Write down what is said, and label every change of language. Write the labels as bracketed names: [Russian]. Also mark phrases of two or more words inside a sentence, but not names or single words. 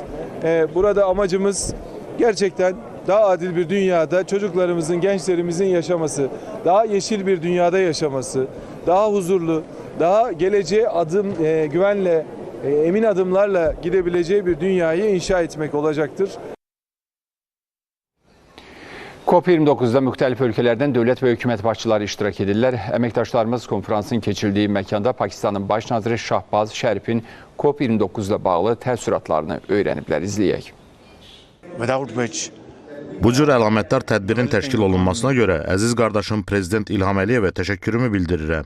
[Turkish] Burada amacımız gerçekten daha adil bir dünyada çocuklarımızın, gençlerimizin yaşaması, daha yeşil bir dünyada yaşaması, daha huzurlu, daha geleceğe güvenle, emin adımlarla gidebileceği bir dünyayı inşa etmek olacaktır. [Azerbaijani] COP29'da müxtəlif ölkələrdən dövlət və hökumət başçıları iştirak edirlər. Əməkdaşlarımız konferansın keçirildiyi məkanda Pakistanın baş naziri Şahbaz Şərifin COP29-la bağlı təəssüratlarını öyrəniblər. İzləyək. Bu cür əlamətdar tədbirin təşkil olunmasına görə əziz qardaşım Prezident İlham Əliyevə təşəkkürümü bildirirəm.